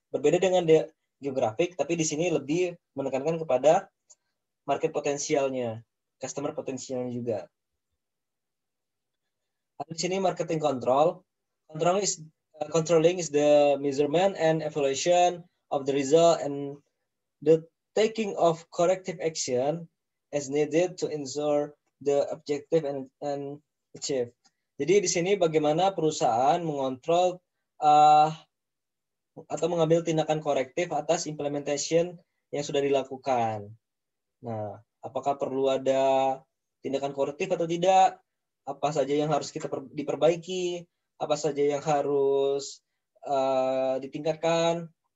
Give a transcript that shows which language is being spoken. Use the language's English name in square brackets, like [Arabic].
[Indonesian] Berbeda dengan geografik, tapi di sini lebih menekankan kepada market potensialnya, customer potensialnya juga. Ada di sini marketing control. [English] Controlling is the measurement and evaluation of the result and the taking of corrective action as needed to ensure the objective and achieve. [Indonesian] Jadi di sini bagaimana perusahaan mengontrol atau mengambil tindakan korektif atas implementation yang sudah dilakukan. Nah, apakah perlu ada tindakan korektif atau tidak? Apa saja yang harus kita diperbaiki? Apa saja yang harus ditingkatkan?